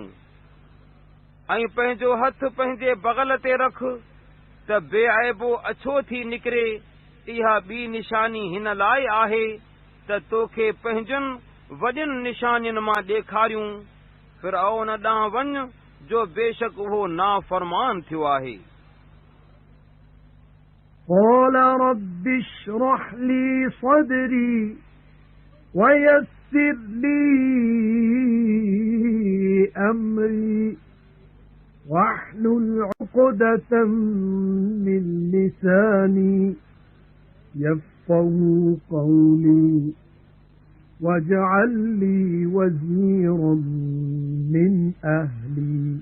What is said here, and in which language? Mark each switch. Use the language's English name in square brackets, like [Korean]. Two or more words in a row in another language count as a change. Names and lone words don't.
[Sindhi] ऐं पंहिंजो हथ पंहिंजे बग़ल ते रख त बेअबो अछो थी निकिरे। इहा ॿी निशानी हिन लाइ आहे त तोखे पंहिंजनि वॾियुनि निशानियुनि मां ॾेखारियूं। फ़िरऔन ॾांहुं वञ, जो बेशक उहो नाफ़रमान थियो आहे। [Arabic] قَالَ رَبِّ اشْرَحْ لِي صَدْرِي وَيَسِّرْ لِي أَمْرِي وَاحْلُلْ عُقْدَةً مِّن لِّسَانِي يَفْقَهُوا قَوْلِي وَاجْعَل لِّي وَزِيرًا مِّنْ أَهْلِي